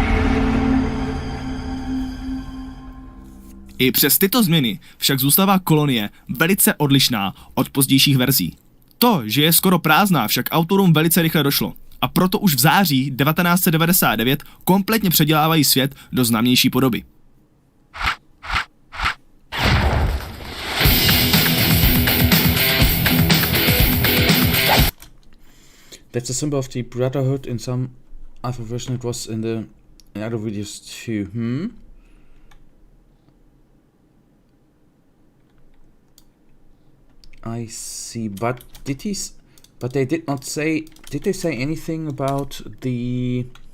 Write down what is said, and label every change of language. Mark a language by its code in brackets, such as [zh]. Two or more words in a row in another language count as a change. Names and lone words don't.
[cs] I přes tyto změny však zůstává kolonie velice odlišná od pozdějších verzí. To, že je skoro prázdná, však autorům velice rychle došlo. A proto už v září 1999 kompletně předělávají svět do známější podoby. [en] That's a symbol of the Brotherhood. In some other version it was in the other videos too. I see, but but they did not say, did they say anything about the...